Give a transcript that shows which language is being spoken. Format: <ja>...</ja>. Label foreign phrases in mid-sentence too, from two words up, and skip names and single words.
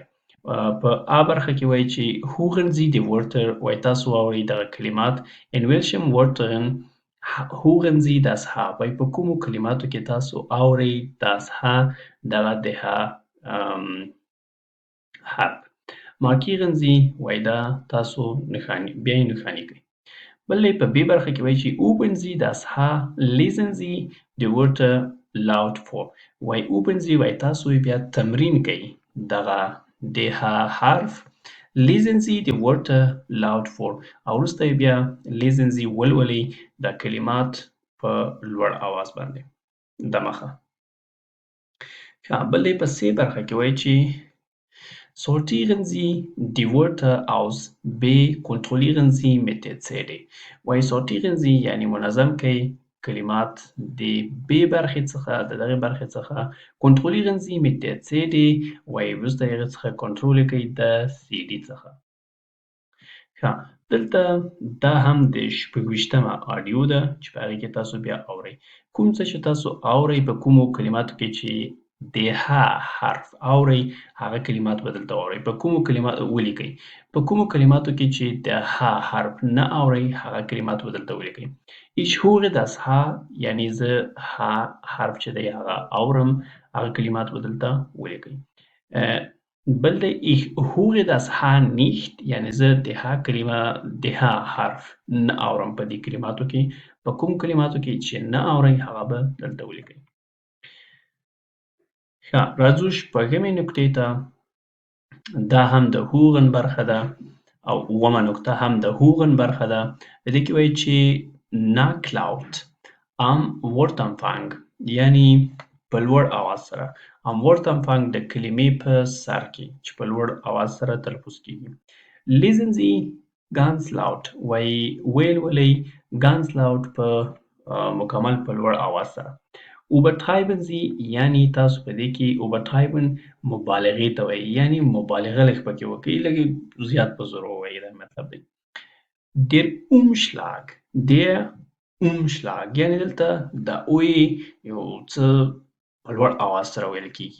<ps>په آ برخه کې وایي چې</ps> <de>hören Sie die Wörter،</de> <ps>وایي تاسو واورئ دغه کلمات.</ps> <de>in welchen Wörtern hören Sie das H،</de> <ps>وایي په کومو کلماتو کې تاسو اورئ</ps> <de>das H،</de> <ps>دغه د ه حرف.</ps> <de>markieren Sie،</de> <ps>وایي دا تاسو بیا یې نښاني کړئ. بل په ب برخه کې وایي چې</ps> <de>üben Sie das H، lesen Sie die Wörter laut vor، وایي üben Sie،</de> <ps>وایي تاسو بیا تمرین کوئ دغه د ه حرف.</ps> <de>lesen Sie die Wörter laut vor،</de> <ps>او وروسته بیا</ps> <de>lesen Sie</de> <ps>ولولئ دا کلمات په لوړ اواز باندې دمخه. بل په س برخه کې وایي چې</ps> <de>sortieren Sie die Wörter aus B، kontrollieren Sie mit der CD،</de> <ps>وایي</ps> <de>sortieren Sie</de> <ps>یعنی منظم کړئ کلمات د ب برخې څخه، د دغې برخې څخه.</ps> <de>kontrollieren Sie mit der CD،</de> <ps>وایي وروسته هغې څخه کنټرول یې کړئ د CD څخه. دلته دا هم د شپږویشتمه آډیو ده چې په هغې کې تاسو بیا اورئ. کوم څه چې تاسو اورئ په کومو کلماتو کې چې د ه حرف اورئ هغه کلمات به دلته واورئ. په کومو کلماتو ولیکئ. په کومو کلماتو کې چې د ه حرف نه اورئ هغه کلمات به دلته ولیکئ.</ps> <de>Ich höre das H</de> <ps>یعنی زه ه حرف چې دی هغه اورم هغه کلمات به دلته ولیکئ. بل دی</ps> <de>ich höre das H nicht</de> <ps>یعنی زه د ه کلمه د ه حرف نه اورم په دې کلماتو کې. په کوم کلماتو کې چې نه اورئ هغه به دلته ولیکئ. ښه راځو شپږمې نکتې ته. دا هم د هوغن برخه ده او اوومه نکته هم د هوغن برخه ده. په دې کې وایي چې ناکلاوت</ps> <de>am Wortanfang</de> <ps>یعنی په لوړ اواز سره.</ps> <de>am Wortanfang</de> <ps>د کلمې په سر کې چې په لوړ اواز سره تلفظ کیږي.</ps> <de>lesen Sie ganz laut</de> <ps>وایي ولولئ</ps> <de>ganz laut</de> <ps>په مکمل په لوړ اواز سره.</ps> <de>übertreiben Sie</de> <ps>یعنی تاسو په دې کې übertreiben مبالغې ته وایي یعنی مبالغه لږ پکې وکړئ لږ زیات په زور ووایئ دا مطلب دی.</ps> <de>der Umschlag</de> <ps>یعنی دلته د اوی یو څه په لوړ اواز سره ویل کېږي.</ps>